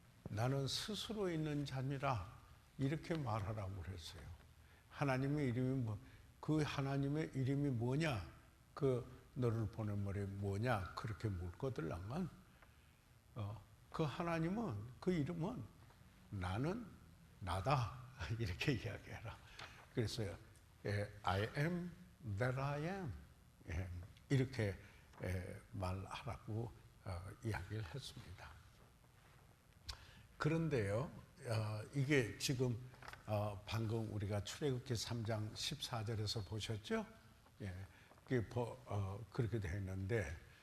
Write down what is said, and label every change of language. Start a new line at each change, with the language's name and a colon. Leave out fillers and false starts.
Korean: 나는 스스로 있는 자니라. 이렇게 말하라고 그랬어요. 하나님의 이름이 그 하나님의 이름이 뭐냐? 너를 보낸 말이 뭐냐? 그렇게 묻거들랑만 그 하나님은 그 이름은 나는 나다. 이렇게 이야기해라.
English: 그래서 I am that I am.
Korean: 이렇게 말하라고 이야기를 했습니다. 그런데요, 이게 지금 방금 우리가 출애굽기 3장 14절에서 보셨죠? 예, 그게 그렇게 되어 있는데